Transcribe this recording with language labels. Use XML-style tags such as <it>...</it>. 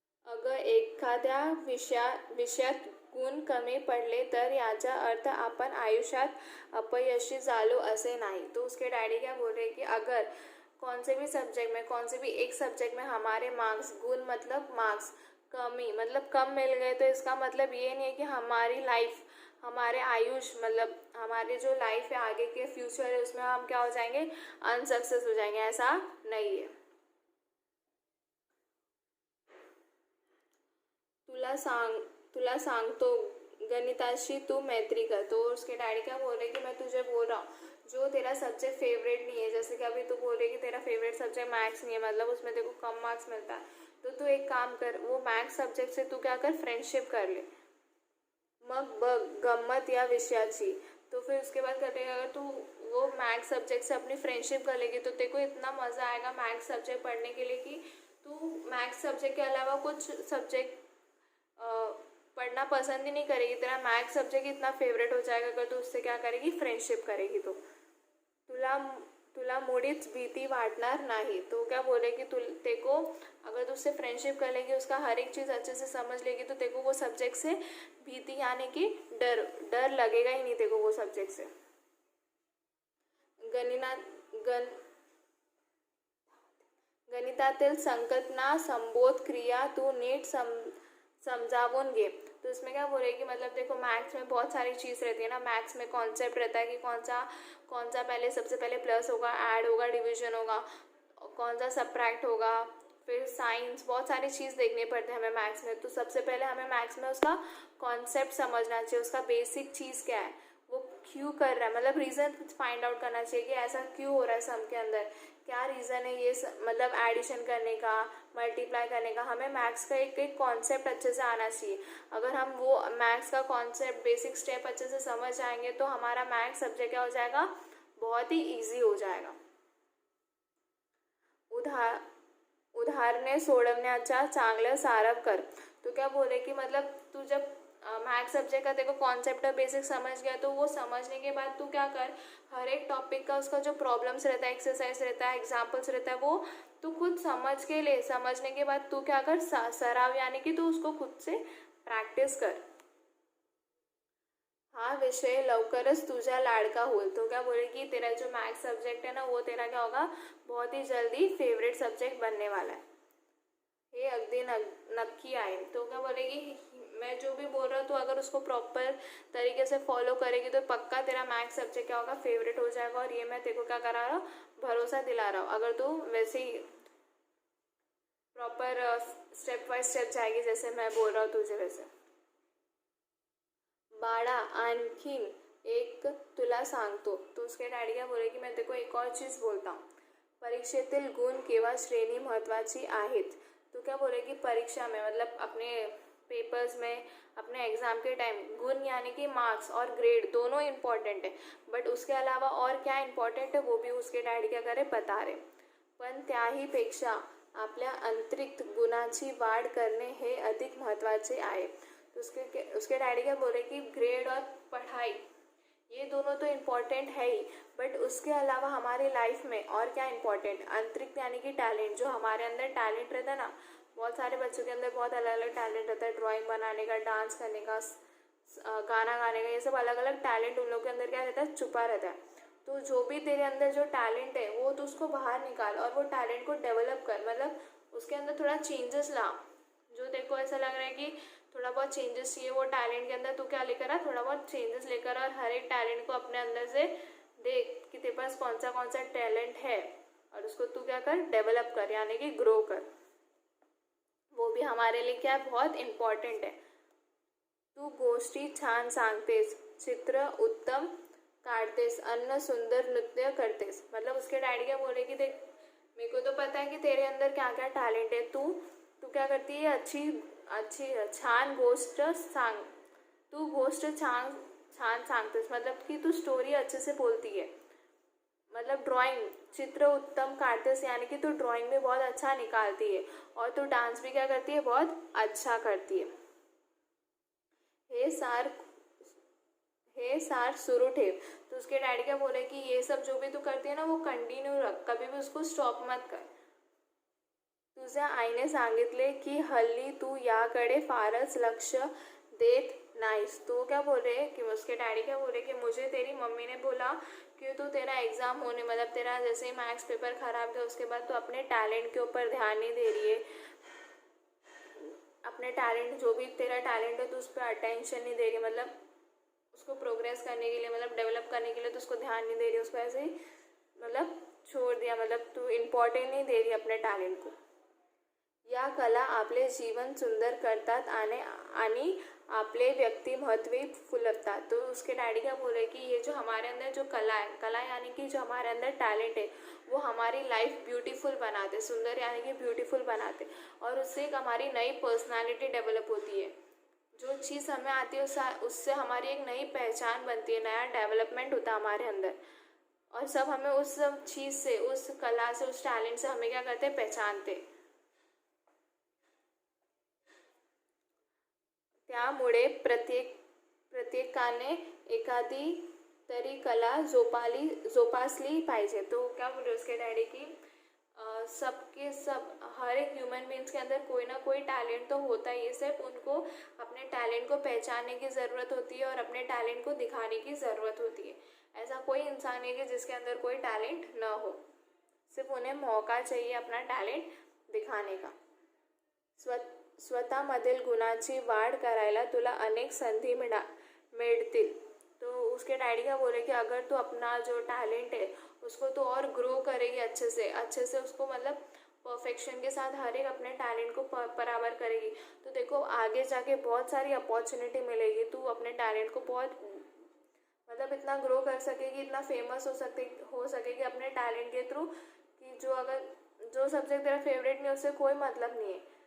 <mr>अगर एखाद्या विषयात गुण कमी पडले तर याचा अर्थ आपण आयुष्यात अपयशी झालो असे नाही।</mr> <hi>तो उसके डैडी क्या बोल रहे हैं कि अगर कौन से भी सब्जेक्ट में, कौन से भी एक सब्जेक्ट में हमारे मार्क्स, गुण मतलब मार्क्स, कमी मतलब कम मिल गए, तो इसका मतलब ये नहीं है कि हमारी लाइफ, हमारे आयुष मतलब हमारी जो लाइफ है, आगे के फ्यूचर है, उसमें हम क्या हो जाएंगे, अनसक्सेस हो जाएंगे, ऐसा नहीं है।</hi> <mr>तुला सांगतो गणिताशी तू मैत्री कर।</mr> <hi>तो उसके डैडी क्या बोल रहे कि मैं तुझे बोल रहा हूँ, जो तेरा सब्जेक्ट फेवरेट नहीं है, जैसे कि अभी तू बोल रही कि तेरा फेवरेट सब्जेक्ट मैथ्स नहीं है, मतलब उसमें तेरे को कम मार्क्स मिलता है, तो तू एक काम कर, वो मैथ्स सब्जेक्ट से तू क्या कर, फ्रेंडशिप कर ले।</hi> <mr>मग बघ गम्मत या विषयाची।</mr> <hi>तो फिर उसके बाद करते अगर तू वो मैथ्स सब्जेक्ट से अपनी फ्रेंडशिप कर लेगी, तो तेरे को इतना मज़ा आएगा मैथ्स सब्जेक्ट पढ़ने के लिए कि तू मैथ्स सब्जेक्ट के अलावा कुछ सब्जेक्ट पढ़ना पसंद ही नहीं करेगी। तेरा मैथ्स सब्जेक्ट इतना फेवरेट हो जाएगा अगर तू उससे क्या करेगी, फ्रेंडशिप करेगी।</hi> <mr>तो तुला तुला मुळीच भीती वाटणार नाही।</mr> <hi>तो क्या बोले कि तेको अगर तू उससे फ्रेंडशिप कर लेगी, उसका हर एक चीज़ अच्छे से समझ लेगी, तो तेको वो सब्जेक्ट से भीती यानी कि डर लगेगा ही नहीं तेको वो सब्जेक्ट से।</hi> <mr>गणिना गण गणितातील संकल्पना, संबोध, क्रिया तू नीट समझावून घे।</mr> <hi>तो इसमें क्या बोले कि मतलब देखो मैथ्स में बहुत सारी चीज़ रहती है ना, मैथ्स में कॉन्सेप्ट रहता है कि कौन सा पहले सबसे पहले प्लस होगा, ऐड होगा, डिवीजन होगा, कौन सा सब्ट्रैक्ट होगा, फिर साइंस, बहुत सारी चीज़ देखने पड़ते हैं हमें मैथ्स में। तो सबसे पहले हमें मैथ्स में उसका कॉन्सेप्ट समझना चाहिए, उसका बेसिक चीज़ क्या है, वो क्यों कर रहा है, मतलब रीज़न फाइंड आउट करना चाहिए कि ऐसा क्यों हो रहा है सम के अंदर, क्या रीज़न है ये मतलब एडिशन करने का, मल्टीप्लाई करने का। हमें मैथ्स का एक कॉन्सेप्ट अच्छे से आना चाहिए। अगर हम वो मैथ्स का कॉन्सेप्ट, बेसिक स्टेप अच्छे से समझ जाएंगे तो हमारा मैथ्स सब्जेक्ट क्या हो जाएगा, बहुत ही ईजी हो जाएगा।</hi> <mr>उदाहरणे सोडवण्याचा चांगला साराव कर।</mr> <hi>तो क्या बोले कि मतलब तू जब मैथ्स सब्जेक्ट का देखो कॉन्सेप्ट और बेसिक समझ गया, तो वो समझने के बाद तू क्या कर, हर एक टॉपिक का उसका जो प्रॉब्लम्स रहता है, एक्सरसाइज रहता है, एग्जाम्पल्स रहता है, वो तू खुद समझ के ले। समझने के बाद तू क्या कर, सराव यानी कि तू उसको खुद से प्रैक्टिस कर।</hi> <mr>हाँ विषय लवकरच तुझा लाडका होईल।</mr> <hi>तो क्या बोले कि तेरा जो मैथ्स सब्जेक्ट है ना, वो तेरा क्या होगा, बहुत ही जल्दी फेवरेट सब्जेक्ट बनने वाला है।</hi> <mr>ये अगदी नक्की आए।</mr> <hi>तो क्या बोलेगी, मैं जो भी बोल रहा हूँ तो अगर उसको प्रॉपर तरीके से फॉलो करेगी तो पक्का तेरा मैथ्स सब्जेक्ट क्या होगा, फेवरेट हो जाएगा। और ये मैं तेरे को क्या करा रहा हूँ, भरोसा दिला रहा हूँ। अगर तू वैसे ही प्रॉपर स्टेप बाय स्टेप जाएगी, जैसे मैं बोल रहा हूँ तुझे वैसे।</hi> <mr>बाळा आणखीन एक तुला सांगतो।</mr> <hi>तो उसके डैडी क्या बोले कि मैं तेरे को एक और चीज़ बोलता हूँ,</hi> <mr>परीक्षेतील गुण किंवा श्रेणी महत्त्वाची आहेत।</mr> <hi>तो क्या बोले कि परीक्षा में मतलब अपने पेपर्स में, अपने एग्ज़ाम के टाइम गुण यानी कि मार्क्स और ग्रेड दोनों इम्पॉर्टंट है, बट उसके अलावा और क्या इम्पॉर्टंट है वो भी उसके डॅडी क्या करे बता रहे.</hi> <mr>पण त्याहीपेक्षा आपल्या आंतरिक गुणांची वाढ करणे हे अधिक महत्त्वाचे आहे.</mr> <hi>तो उसके डैडी क्या बोल रहे कि ग्रेड और पढ़ाई ये दोनों तो इम्पॉर्टेंट है ही, बट उसके अलावा हमारी लाइफ में और क्या इम्पॉर्टेंट, आंतरिक यानी कि टैलेंट. जो हमारे अंदर टैलेंट रहता है ना, बहुत सारे बच्चों के अंदर बहुत अलग अलग टैलेंट रहता है, ड्राइंग बनाने का, डांस करने का, गाना गाने का, ये सब अलग अलग टैलेंट उन लोग के अंदर क्या रहता है, छुपा रहता है. तो जो भी तेरे अंदर जो टैलेंट है वो तो उसको बाहर निकाल और वो टैलेंट को डेवलप कर, मतलब उसके अंदर थोड़ा चेंजेस ला. जो तेरे को ऐसा लग रहा है कि थोड़ा बहुत चेंजेस चाहिए वो टैलेंट के अंदर, तो क्या लेकर आ, थोड़ा बहुत चेंजेस लेकर और हर एक टैलेंट को अपने अंदर से देख कि तेरे पास कौन सा टैलेंट है और उसको तू क्या कर, डेवलप कर यानी कि ग्रो कर. वो भी हमारे लिए क्या बहुत इम्पॉर्टेंट है.</hi> <mr>तू गोष्टी छान सांगतेस, चित्र उत्तम काटतेस, अन्न सुंदर नृत्य करतेस.</mr> <hi>मतलब उसके डैडी क्या बोले कि देख मेरे को तो पता है कि तेरे अंदर क्या क्या टैलेंट है, तू क्या करती है, अच्छी अच्छी</hi> <mr>छान गोष्ट सांग, तू गोष्ट छान छान सांगतेस</mr> <hi>मतलब कि तू स्टोरी अच्छे से बोलती है. मतलब ड्राइंग</hi> <mr>चित्र उत्तम काटतेस</mr> <hi>यानी कि तू ड्राइंग में बहुत अच्छा निकालती है और तू डांस भी क्या करती है, बहुत अच्छा करती है.</hi> <mr>हे सार सुरू ठेव.</mr> <hi>तो उसके डैडी क्या बोले कि ये सब जो भी तू करती है ना वो कंटिन्यू रख, कभी भी उसको स्टॉप मत कर.</hi> <mr>तुझ्या आईने सांगितले की हल्ली तू याकडे फारच लक्ष देत नाहीस.</mr> <hi>तो क्या बोल रहे कि उसके डैडी क्या बोल रहे कि मुझे तेरी मम्मी ने बोला कि तू तेरा एग्ज़ाम होने मतलब तेरा जैसे ही मैथ्स पेपर ख़राब था उसके बाद तू अपने टैलेंट के ऊपर ध्यान नहीं दे रही है, अपने टैलेंट जो भी तेरा टैलेंट है तो उस पर अटेंशन नहीं दे रही, मतलब उसको प्रोग्रेस करने के लिए, मतलब डेवलप करने के लिए तो उसको ध्यान नहीं दे रही, उसको ऐसे ही मतलब छोड़ दिया, मतलब तू इम्पॉर्टेंट नहीं दे रही अपने टैलेंट को.</hi> <mr>या कला आपले जीवन सुंदर करतात आणि आपले व्यक्तिमत्व फुलवतात.</mr> <hi>तो उसके डैडी क्या बोल रहे कि ये जो हमारे अंदर जो कला है, कला यानी कि जो हमारे अंदर टैलेंट है वो हमारी लाइफ ब्यूटीफुल बनाते, सुंदर यानी कि ब्यूटीफुल बनाते और उससे एक हमारी नई पर्सनालिटी डेवलप होती है. जो चीज़ हमें आती है उससे हमारी एक नई पहचान बनती है, नया डेवलपमेंट होता है हमारे अंदर और सब हमें उस चीज़ से, उस कला से, उस टैलेंट से हमें क्या करते हैं, पहचानते.</hi> <mr>त्यामुळे प्रत्येकाने एखादी तरी कला जोपासली पाहिजे.</mr> <hi>तो क्या बोल रहे उसके डैडी की सबके सब हर एक ह्यूमन बींग्स के अंदर कोई ना कोई टैलेंट तो होता ही है, सिर्फ उनको अपने टैलेंट को पहचानने की ज़रूरत होती है और अपने टैलेंट को दिखाने की ज़रूरत होती है. ऐसा कोई इंसान नहीं है जिसके अंदर कोई टैलेंट ना हो, सिर्फ उन्हें मौका चाहिए अपना टैलेंट दिखाने का.</hi> <mr>स्वतःमधील गुणांची वाढ करायला तुला अनेक संधी मिळतील.</mr> <hi>तो उसके डैडी क्या बोले कि अगर तू अपना जो टैलेंट है उसको तो और ग्रो करेगी अच्छे से उसको मतलब परफेक्शन के साथ हर एक अपने टैलेंट को बराबर करेगी तो देखो आगे जाके बहुत सारी अपॉर्चुनिटी मिलेगी. तू अपने टैलेंट को बहुत मतलब इतना ग्रो कर सकेगी, इतना फेमस हो सकेगी अपने टैलेंट के थ्रू कि जो सब्जेक्ट तेरा फेवरेट नहीं है उससे कोई मतलब नहीं है.</hi>